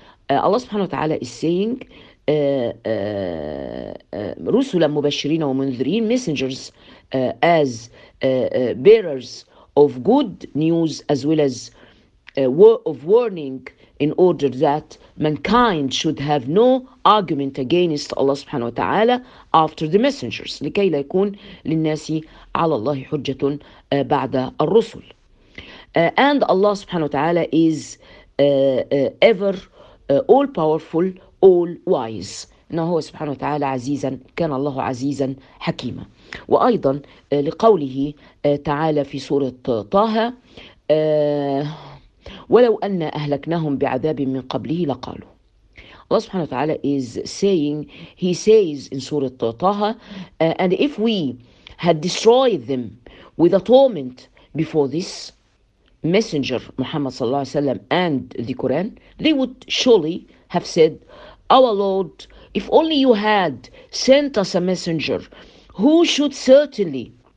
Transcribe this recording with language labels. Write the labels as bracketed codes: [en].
[ar] الله سبحانه وتعالى [en] is saying [ar] رسلا مبشرين ومنذرين [en] messengers as bearers of good news as well as of warning in order that mankind should have no argument against Allah [ar] سبحانه وتعالى [en] after the messengers [ar] لكي لا يكون للناس على الله حجة بعد الرسل. [en] And Allah [ar] سبحانه وتعالى [en] is ever all powerful all wise، [ar] إنه هو سبحانه وتعالى عزيزا كان الله عزيزا حكيما. وأيضا لقوله تعالى في سورة طه ولو أن أهلكناهم بعذاب من قبله لقالوا. الله سبحانه وتعالى [en] is saying he says in سورة طه and if we had destroyed them with a torment before this messenger محمد [ar] صلى الله عليه وسلم [en] and the Quran they would surely have said our Lord if only you had sent us a messenger who should certainly